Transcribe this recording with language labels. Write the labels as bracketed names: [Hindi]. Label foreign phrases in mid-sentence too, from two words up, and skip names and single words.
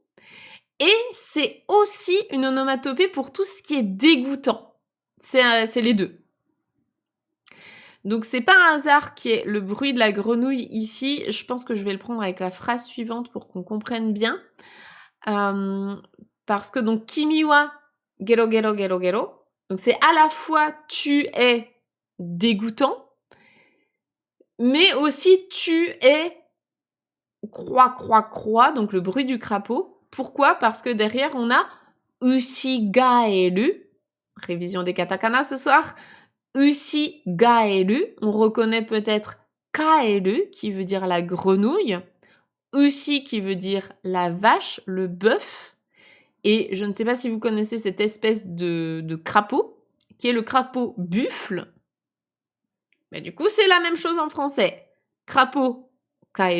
[French] Et c'est aussi une onomatopée pour tout ce qui est dégoûtant. C'est les deux. Donc c'est pas un hasard qui est le bruit de la grenouille ici. Je pense que je vais le prendre avec la phrase suivante pour qu'on comprenne bien. Parce que donc [Japanese] 君は げろげろげろげろ. [French] Donc c'est à la fois tu es dégoûtant, mais aussi tu es croix croix croix, donc le bruit du crapaud. Pourquoi? Parce que derrière on a ushi-gaeru. Révision des katakana ce soir. Ushi-gaeru, on reconnaît peut-être kaeru, qui veut dire la grenouille, ushi, qui veut dire la vache, le bœuf, et je ne sais pas si vous connaissez cette espèce de crapaud, qui est le crapaud buffle, mais du coup c'est la même chose en français.